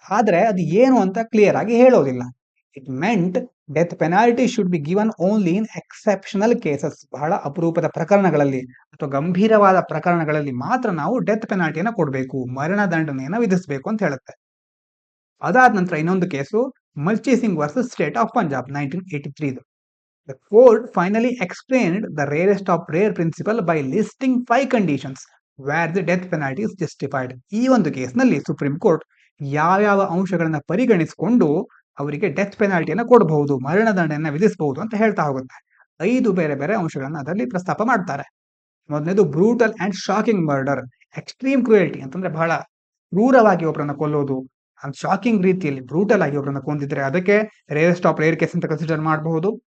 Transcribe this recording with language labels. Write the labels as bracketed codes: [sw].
[kn] ಆದ್ರೆ ಅದು ಏನು ಅಂತ ಕ್ಲಿಯರ್ ಆಗಿ ಹೇಳೋದಿಲ್ಲ. [en] It meant death penalty should be given only in exceptional cases. [kn] ಬಹಳ ಅಪರೂಪದ ಪ್ರಕರಣಗಳಲ್ಲಿ ಅಥವಾ ಗಂಭೀರವಾದ ಪ್ರಕರಣಗಳಲ್ಲಿ ಮಾತ್ರ ನಾವು ಡೆತ್ ಪೆನಾಲ್ಟಿಯನ್ನ ಕೊಡಬೇಕು, ಮರಣ ದಂಡನೆಯನ್ನ ವಿಧಿಸಬೇಕು ಅಂತ ಹೇಳುತ್ತೆ. ಅದಾದ ನಂತರ ಇನ್ನೊಂದು case ಮಲ್ಚಿ Singh versus state of Punjab 1983. [en] The court finally explained the rarest of rare principle by listing 5 conditions where the death penalty is justified. [kn] ಈ ಒಂದು ಕೇಸ್ನಲ್ಲಿ ಸುಪ್ರೀಂ ಕೋರ್ಟ್ ಯಾವ್ಯಾವ ಅಂಶಗಳನ್ನ ಪರಿಗಣಿಸಿಕೊಂಡು ಅವರಿಗೆ ಡೆತ್ ಪೆನಾಲ್ಟಿಯನ್ನ ಕೊಡಬಹುದು, ಮರಣದಂಡನೆಯನ್ನ ವಿಧಿಸಬಹುದು ಅಂತ ಹೇಳ್ತಾ ಹೋಗುತ್ತೆ. 5 ಬೇರೆ ಬೇರೆ ಅಂಶಗಳನ್ನ ಅದರಲ್ಲಿ ಪ್ರಸ್ತಾಪ ಮಾಡ್ತಾರೆ. ಮೊದಲನೇದು [en] Brutal and shocking murder. Extreme cruelty [kn] ಅಂತಂದ್ರೆ ಬಹಳ ಕ್ರೂರವಾಗಿ ಒಬ್ಬರನ್ನ ಕೊಲ್ಲೋದು, ಶಾಕಿಂಗ್ ರೀತಿಯಲ್ಲಿ ಬ್ರೂಟಲ್ ಆಗಿ ಒಬ್ಬರನ್ನ ಕೊಂದಿದ್ರೆ ಅದಕ್ಕೆ ರೇರೆಸ್ಟ್ ಆಫ್ ರೇರ್ ಕೇಸ್ ಅಂತ ಕನ್ಸಿಡರ್ ಮಾಡಬಹುದು.